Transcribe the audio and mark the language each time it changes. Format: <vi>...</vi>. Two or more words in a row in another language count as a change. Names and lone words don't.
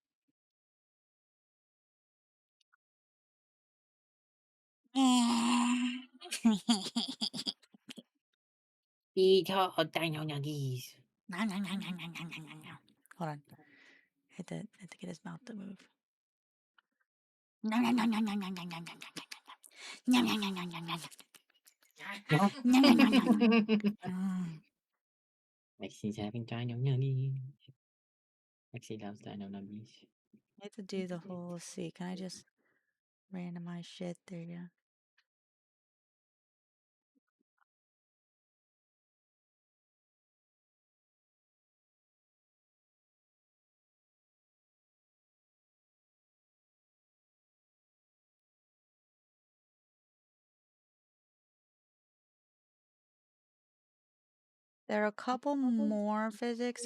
<en>Eat hot dino nuggies. Hold on. Had to get his mouth to move. Yum, yum, yum, yum, yum, yum. Yum, yum, yum, yum, yum. Rexxi's having dino nuggies. Rexxi loves dino nuggies. I have to do the whole. Let's see. Can I just randomize shit? There you go. There are a couple more physics</en>